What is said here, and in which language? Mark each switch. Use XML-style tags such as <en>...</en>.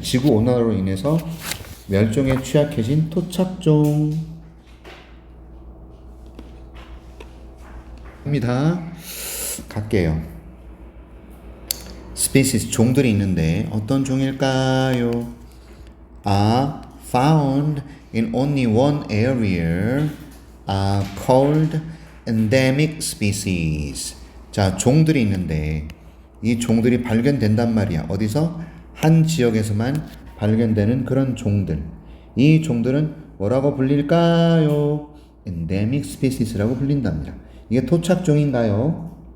<ko>지구온난화로 인해서 멸종에 취약해진 토착종 입니다. 갈게요. species 종들이 있는데 어떤 종일까요?</ko> <en>are found in only one area are called endemic species.</en> <ko>자, 종들이 있는데 이 종들이 발견된단 말이야. 어디서? 한 지역에서만 발견되는 그런 종들. 이 종들은 뭐라고 불릴까요? endemic species라고 불린답니다. 이게 토착종인가요?</ko>